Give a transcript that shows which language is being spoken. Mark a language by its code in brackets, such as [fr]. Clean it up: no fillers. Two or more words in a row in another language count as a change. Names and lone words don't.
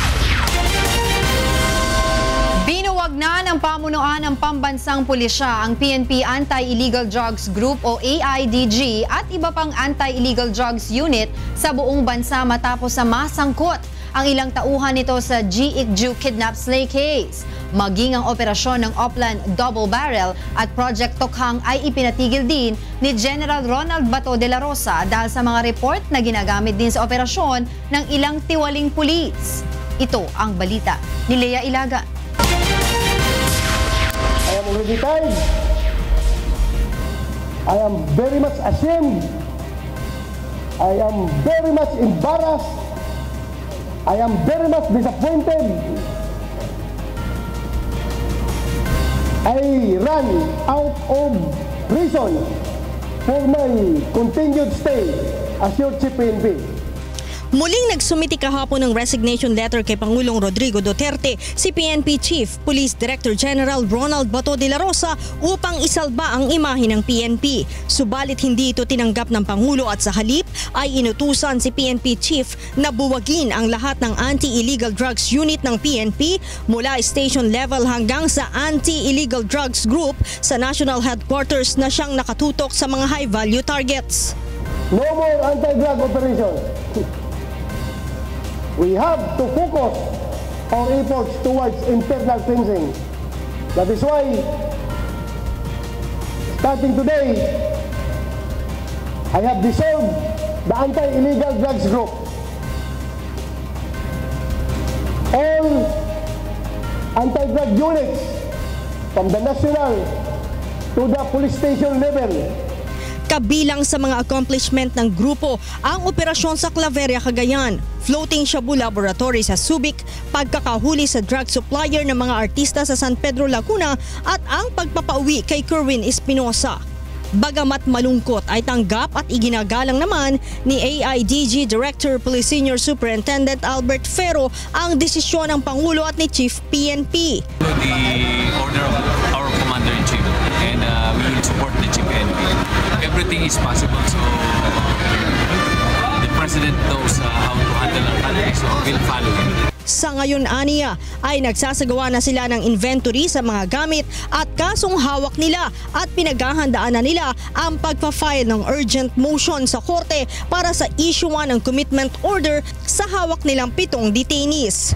[tl] Binuwag na ng pamunuan ng pambansang pulisya ang PNP Anti-Illegal Drugs Group o AIDG at iba pang Anti-Illegal Drugs Unit sa buong bansa matapos sa masangkot ang ilang tauhan nito sa G.I.C.J. Kidnap Slay Case. Maging ang operasyon ng Oplan Double Barrel at Project Tukhang ay ipinatigil din ni General Ronald Bato de la Rosa dahil sa mga report na ginagamit din sa operasyon ng ilang tiwaling pulis. Ito ang balita ni Lea Ilaga. [en] I am already tired. I am very much ashamed. I am very much embarrassed. I am very much disappointed. I run out of reason for my continued stay as your Chief PNP. [tl] Muling nagsumiti kahapon ng [en] resignation letter [tl] kay Pangulong Rodrigo Duterte si PNP Chief Police Director General Ronald Bato de la Rosa upang isalba ang imahe ng PNP. Subalit hindi ito tinanggap ng Pangulo at sa halip ay inutusan si PNP Chief na buwagin ang lahat ng Anti-Illegal Drugs Unit ng PNP mula [en] station level [tl] hanggang sa Anti-Illegal Drugs Group sa National Headquarters na siyang nakatutok sa mga [en] high-value targets. No more anti-drug operations. We have to focus our efforts towards internal cleansing. That is why, starting today, I have dissolved the Anti-Illegal Drugs Group. All anti-drug units from the national to the police station level. [tl] Kabilang sa mga accomplishment ng grupo ang operasyon sa Claveria, Cagayan, [en] floating shabu laboratory [tl] sa Subic, pagkakahuli sa [en] drug supplier [tl] ng mga artista sa San Pedro, Laguna at ang pagpapauwi kay Kerwin Espinosa. Bagamat malungkot ay tanggap at iginagalang naman ni AIDG Director Police Senior Superintendent Albert Ferro ang desisyon ng Pangulo at ni Chief PNP. [en] The order of our Commander-in-Chief, and we will support the Chief PNP. Everything is possible, so the President knows how to handle our country, so we'll follow him. [tl] Sa ngayon, aniya, ay nagsasagawa na sila ng inventory sa mga gamit at kasong hawak nila at pinaghahandaan na nila ang pagpa-file ng [en] urgent motion [tl] sa korte para sa issuean ng [en] commitment order [tl] sa hawak nilang 7 detainees.